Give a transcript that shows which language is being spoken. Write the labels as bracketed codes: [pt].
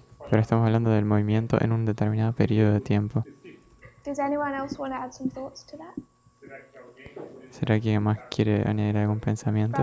[es] Pero estamos hablando del movimiento en un determinado periodo de tiempo. [en] Does anyone else want to add some thoughts to that? [es] ¿Será que alguien más quiere añadir algún pensamiento?